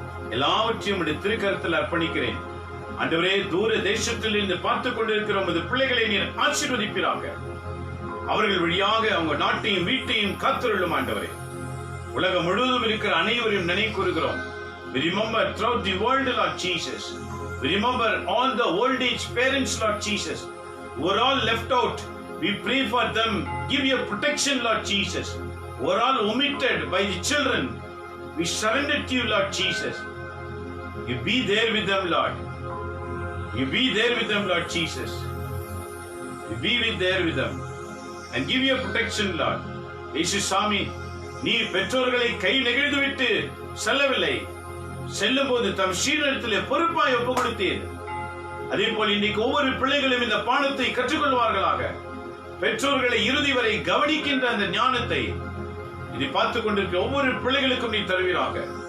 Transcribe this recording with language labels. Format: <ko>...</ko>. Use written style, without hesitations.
<ta>எல்லாவற்றையும் உடைய திருக்கரத்தில் அர்ப்பணிக்கிறேன் ஆண்டவரே. தூர தேசத்தில் இருந்து பார்த்துக் கொண்டிருக்கிற உமது பிள்ளைகளை நீர் ஆசீர்வதிப்பீராக. அவர்கள் வழியாக அவங்க நாட்டையும் வீட்டையும் காத்துள்ளும் ஆண்டவரே. உலகம் முழுவதும் இருக்கிற அனைவரையும் நினைக்கூறுகிறோம்.</ta> <en>We remember throughout the world, Lord Jesus. We remember all the old age parents, Lord Jesus, who are all left out. We pray for them. Give your protection, Lord Jesus. Who are all omitted by the children. We surrender to you, Lord Jesus. You be there with them, Lord. You be there with them, Lord Jesus. You be there with them. And give your protection, Lord.</en> <ta>இயேசு சாமி, நீ பெற்றோர்களை கை நெகிழ்ந்து விட்டு செல்லவில்லை. செல்லும் போது தம் சீடத்திலே பொறுப்பாய் ஒப்பு கொடுத்தீர். அதே போல் இன்னைக்கு ஒவ்வொரு பிள்ளைகளும் இந்த பாடத்தை கற்றுக்கொள்வார்களாக. பெற்றோர்களை இறுதி வரை கவனிக்கின்ற அந்த ஞானத்தை இதை பார்த்துக் கொண்டிருக்கிற ஒவ்வொரு பிள்ளைகளுக்கும் நீ தருவீராக.</ta>